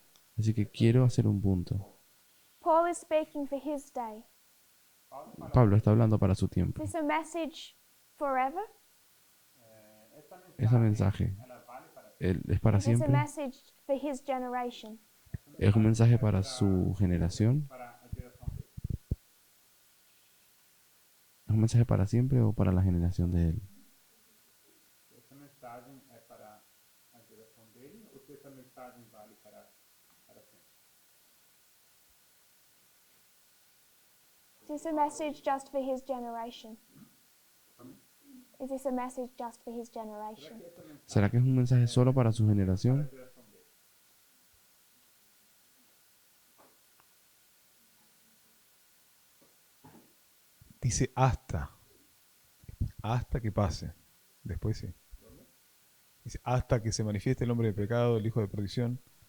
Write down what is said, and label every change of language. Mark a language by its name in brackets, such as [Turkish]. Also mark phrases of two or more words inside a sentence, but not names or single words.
[Spanish] Así que quiero hacer un punto. [English] Paul is speaking for his day. [Spanish] Pablo está hablando para su tiempo. [English] Is this a message forever? [Spanish] Ese mensaje es para [English] Is this a [Spanish] siempre. [English] message for his generation? [Spanish] Es un mensaje para su generación. [Portuguese] para a geração dele. [Spanish] ¿Es un mensaje para siempre o para la generación de él? [Portuguese] Essa mensagem é para a geração dele ou se essa mensagem vale para sempre? [English] Is this a message just for his generation? Is this a message just for his generation? [Spanish] ¿Será que es un mensaje solo para su generación? Dice hasta que pase. Después sí. Dice hasta que se manifieste el hombre de pecado, el hijo de perdición.